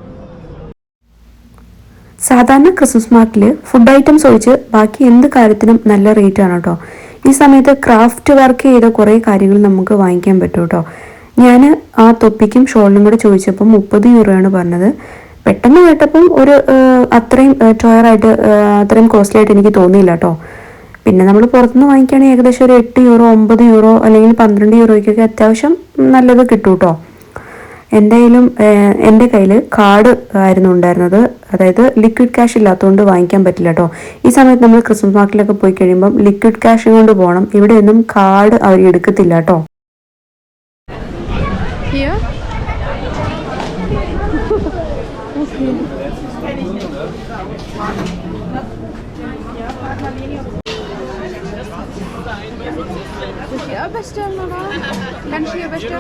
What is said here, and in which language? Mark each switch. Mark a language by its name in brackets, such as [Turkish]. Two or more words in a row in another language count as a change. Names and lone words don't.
[Malayalam] സാധാരണ ക്രിസ്മസ് മാർക്കിൽ [English] food items [Malayalam] ഒഴിച്ച് ബാക്കി എന്ത് കാര്യത്തിനും നല്ല റേറ്റ് ആണ് കേട്ടോ. ഈ സമയത്ത് [English] craft work [Malayalam] ചെയ്ത കുറേ കാര്യങ്ങൾ നമുക്ക് വാങ്ങിക്കാൻ പറ്റും കേട്ടോ. ഞാൻ ആ തൊപ്പിക്കും ഷോളിനും കൂടെ ചോദിച്ചപ്പോൾ 30 യൂറോയാണ് പറഞ്ഞത്. പെട്ടെന്ന് കേട്ടപ്പം ഒരു അത്രയും ടോയറായിട്ട് അത്രയും കോസ്റ്റ്ലി ആയിട്ട് എനിക്ക് തോന്നിയില്ല കേട്ടോ. പിന്നെ നമ്മൾ പുറത്തുനിന്ന് വാങ്ങിക്കുകയാണെങ്കിൽ ഏകദേശം ഒരു 8 യൂറോ 9 യൂറോ അല്ലെങ്കിൽ 12 യൂറോയ്ക്കൊക്കെ അത്യാവശ്യം നല്ലത് കിട്ടും കേട്ടോ. എൻ്റെ കയ്യിൽ കാർഡ് ആയിരുന്നു ഉണ്ടായിരുന്നത്, അതായത് [English] liquid cash [Malayalam] ഇല്ലാത്തതുകൊണ്ട് വാങ്ങിക്കാൻ പറ്റില്ല കേട്ടോ. ഈ സമയത്ത് നമ്മൾ ക്രിസ്മസ് മാർക്കറ്റിലൊക്കെ പോയി കഴിയുമ്പം [English] liquid cash [Malayalam] കൊണ്ട് പോകണം. ഇവിടെയൊന്നും കാർഡ് അവർ എടുക്കത്തില്ല കേട്ടോ. [German] Hier? Soll ich hier bestellen oder? Kann ich hier bestellen?